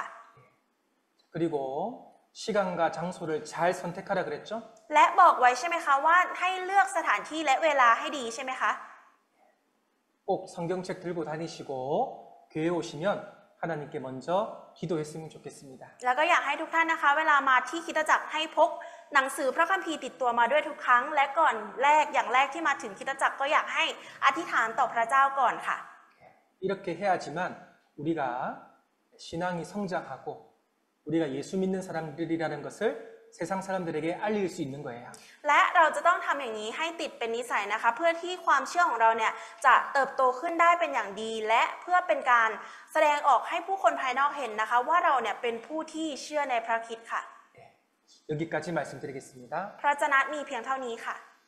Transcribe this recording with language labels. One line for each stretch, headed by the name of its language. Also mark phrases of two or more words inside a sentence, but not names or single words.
Korean: 그리고 시간과 장소를 잘 선택하라 그랬죠?
Thai: และบอกไว้ใช่ไหมคะว่าให้เลือกสถานที่และเวลาให้ดีใช่ไหมคะ
Korean: 꼭 성경책 들고 다니시고 교회 오시면 하나님께 먼저 기도했으면 좋겠습니다.
Thai: แล้วก็อยากให้ทุกท่านนะคะเวลามาที่คริสตจักรให้พกหนังสือพระคัมภีร์ติดตัวมาด้วยทุกครั้งและก่อนอย่างแรกที่มาถึงคริสตจักรก็อยากให้อธิษฐานต่อพระเจ้าก่อนค่ะ
Korean: 이렇게 해야지만 우리가 신앙이 성장하고 우리가 예수 믿는 사람들이라는 것을 세상 사람들에게 알릴 수 있는 거예요.
Thai: และเราจะต้องทำอย่างนี้ให้ติดเป็นนิสัยนะคะเพื่อที่ความเชื่อของเราเนี่ยจะเติบโตขึ้นได้เป็นอย่างดีและเพื่อเป็นการแสดงออกให้ผู้คนภายนอกเห็นนะคะว่าเราเนี่ยเป็นผู้ที่เชื่อในพระคริสต์ค่ะ
Korean: 여기까지 말씀드리겠습니다.
Thai: พระวจนะมีเพียงเท่านี้ค่ะ